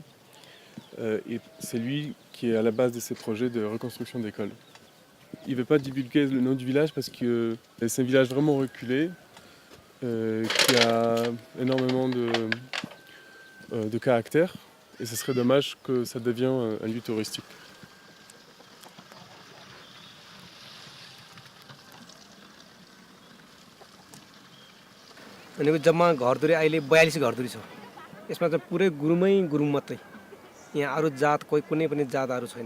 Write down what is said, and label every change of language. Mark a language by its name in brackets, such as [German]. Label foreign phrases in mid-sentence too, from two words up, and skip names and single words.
[French] Et c'est lui qui est à la base de ces projets de reconstruction d'écoles. Il ne veut pas divulguer le nom du village parce que c'est un village vraiment reculé, qui a énormément de caractère. Et ce serait dommage que ça devienne un lieu touristique. [Nepali] भनेको जम्मा घरधुरी अहिले 42 घरधुरी छ। यसमा चाहिँ पुरै गुरुमै गुरुङ मात्रै। यहाँ अरू जात कुनै पनि जातहरू छैनन्।